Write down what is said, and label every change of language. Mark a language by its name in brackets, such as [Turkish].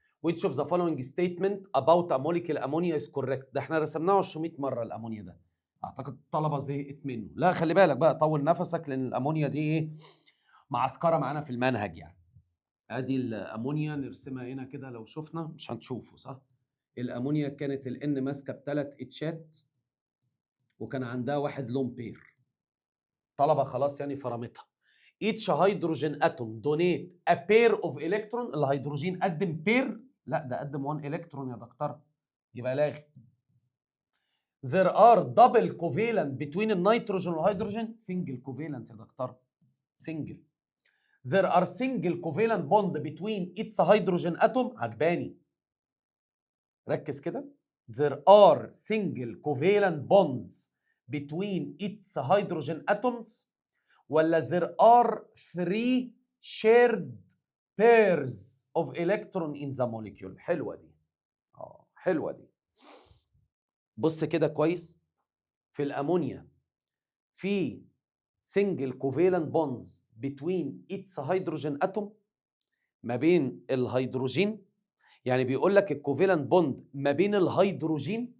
[English] which of the following statement about a molecule ammonia is correct؟ [Arabic] ده احنا رسمناه 200 مره الامونيا ده، اعتقد الطلبه زهقت منه. لا خلي بالك بقى، طول نفسك لان الامونيا دي ايه معسكره معانا في المنهج يعني. ادي الامونيا نرسمها هنا كده، لو شفنا مش هنشوفه صح. الامونيا كانت الان ماسكه بثلاث اتشات وكان عندها واحد لون بير. طلبه خلاص يعني فرمتها. [English] each hydrogen atom donate a pair of electron. [Arabic] الهيدروجين قدم بير؟ لا ده قدم 1 الكترون يا دكتور، يبقى لاغي. [English] there are double covalent between [Arabic] النيتروجين والهيدروجين. [English] single covalent [Arabic] يا دكتور، [English] single. there are single covalent bond between its hydrogen atom. [Arabic] عجباني، ركز كده. [English] there are single covalent bonds between its hydrogen atoms ولا there are 3 shared pairs of electron in the molecule. [Arabic] حلوة دي، حلوة دي. بص كده كويس، في الأمونيا في [English] single covalent bonds between its hydrogen atom، [Arabic] ما بين الهيدروجين. يعني بيقول لك الكوفالنت بوند ما بين الهيدروجين.